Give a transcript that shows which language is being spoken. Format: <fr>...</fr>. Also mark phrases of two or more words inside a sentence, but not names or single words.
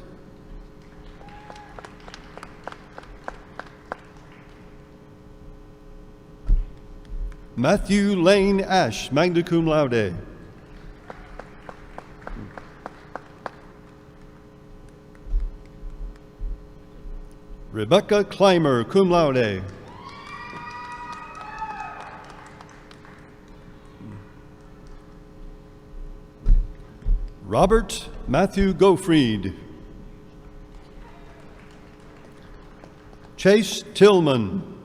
<en>Matthew Lane Ash,</en> <la>magna cum laude.</la> <en>Rebecca Clymer,</en> <la>cum laude.</la> <en>Robert Matthew Gofried. Chase Tillman.</en>